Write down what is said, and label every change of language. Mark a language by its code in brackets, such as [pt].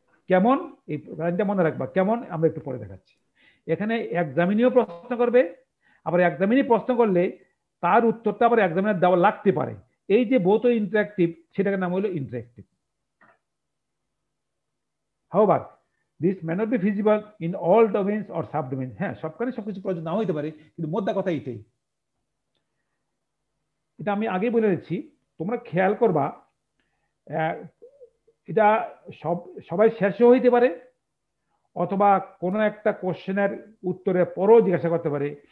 [bn] কেমন, এই লাইনটা মনে রাখবা, কেমন আমরা একটু পরে দেখাচ্ছি। এখানে এক্সামিনিও প্রশ্ন করবে, আবার এক্সামিনি প্রশ্ন করলে তার উত্তরটা আবার এক্সামিনার দেওয়া লাগতে পারে। এই যে বোথ ইন্টারেক্টিভ, সেটাকে নাম হলো interactive. [en] However, this may not be feasible in all domains or subdomains. [bn] হ্যাঁ, সবখানে সবকিছু প্রয়োজন নাও হইতে পারে, কিন্তু মোদ্দা কথা এটাই। এটা আমি আগে বলে দিচ্ছি, তোমরা খেয়াল করবা, এটা সবাই শেষও হইতে পারে, অথবা কোনো একটা কোশ্চেনের উত্তরের পরও জিজ্ঞাসা করতে পারে।